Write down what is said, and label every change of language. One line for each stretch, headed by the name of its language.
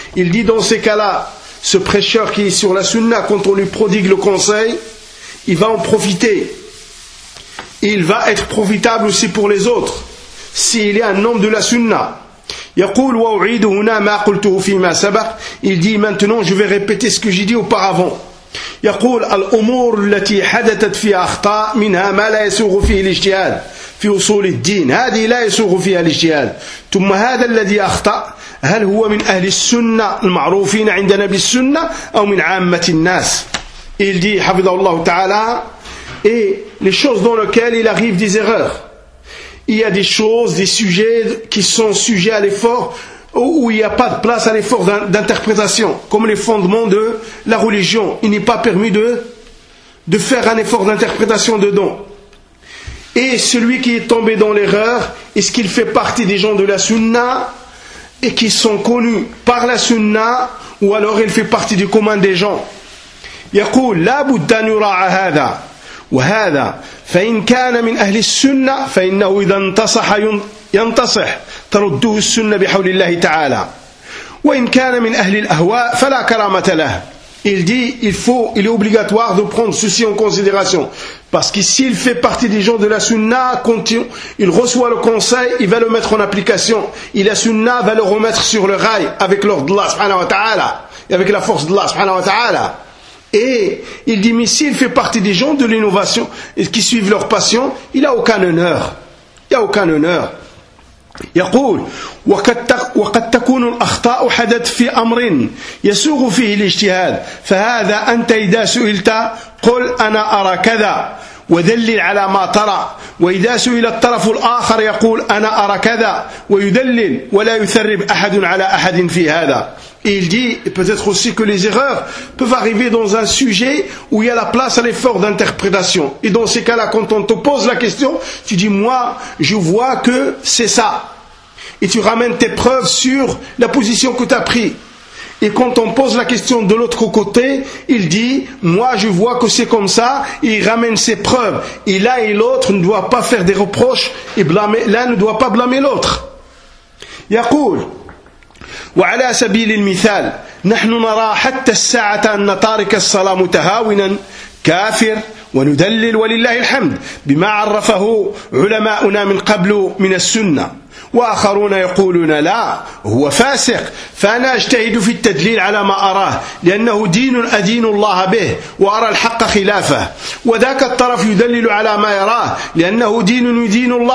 French: Il dit: dans ces cas-là, ce prêcheur qui est sur la sunna, quand on lui prodigue le conseil, il va en profiter. Il va être profitable aussi pour les autres s'il est un homme de la sunna.
Arabic: يقول وأعيد هنا ما قلته فيما سبق.
French: Il dit: maintenant je vais répéter ce que j'ai dit auparavant.
Arabic: يقول الأمور التي حدثت فيها أخطاء منها ما لا يسوغ فيه الاجتهاد في أصول الدين، هذه لا يسوغ فيها الاجتهاد. ثم هذا الذي أخطأ هل هو من أهل السنة المعروفين عندنا بالسنة أو من عامة الناس؟
French: Il dit
Arabic: حفظه الله تعالى:
French: et les choses dans lesquelles il arrive des erreurs. Il y a des choses, des sujets qui sont sujets à l'effort, où il n'y a pas de place à l'effort d'interprétation, comme les fondements de la religion. Il n'est pas permis de faire un effort d'interprétation dedans. Et celui qui est tombé dans l'erreur, est-ce qu'il fait partie des gens de la sunna et qui sont connus par la sunna, ou alors il fait partie du commun des gens?
Arabic: يقول لا بد أن يراعى هذا وهذا فإن كان من أهل السنة فإنه إذا انتصح ينتصح ترده السنة بحول الله تعالى وإن كان من أهل الأهواء فلا كرامة له.
French: Il dit il est obligatoire de prendre ceci en considération, parce que s'il fait partie des gens de la sunna, il reçoit le conseil, il va le mettre en application, et la sunna va le remettre sur le rail avec l'ordre d'Allah subhanahu wa ta'ala et avec la force d'Allah subhanahu wa ta'ala. Et il dit, mais s'il fait partie des gens de l'innovation et qui suivent leur passion, il n'a aucun honneur. Il n'a aucun honneur.
Arabic: يقول وقد تكون الأخطاء حدت في أمر يسوغ فيه الاجتهاد فهذا أنت إذا سئلت قل أنا أرى كذا ودلل على ما ترى وإذا سئل الطرف الآخر يقول أنا أرى كذا ويدلل ولا يثرب أحد على أحد في هذا.
French: Il dit peut-être aussi que les erreurs peuvent arriver dans un sujet où il y a la place à l'effort d'interprétation. Et dans ces cas-là, quand on te pose la question, tu dis moi, je vois que c'est ça. Et tu ramènes tes preuves sur la position que tu as prise. Et quand on pose la question de l'autre côté, il dit moi, je vois que c'est comme ça. Et il ramène ses preuves. Et l'un et l'autre ne doivent pas faire des reproches et blâmer, l'un ne doit pas blâmer l'autre.
Arabic: Yaqul. وعلى سبيل المثال نحن نرى حتى الساعة أن تارك الصلاة متهاونا كافر وندلل ولله الحمد بما عرفه علماؤنا من قبل من السنة وآخرون يقولون لا هو فاسق فأنا أجتهد في التدليل على ما أراه لأنه دين أدين الله به وأرى الحق خلافه وذاك الطرف يدلل على ما يراه لأنه دين يدين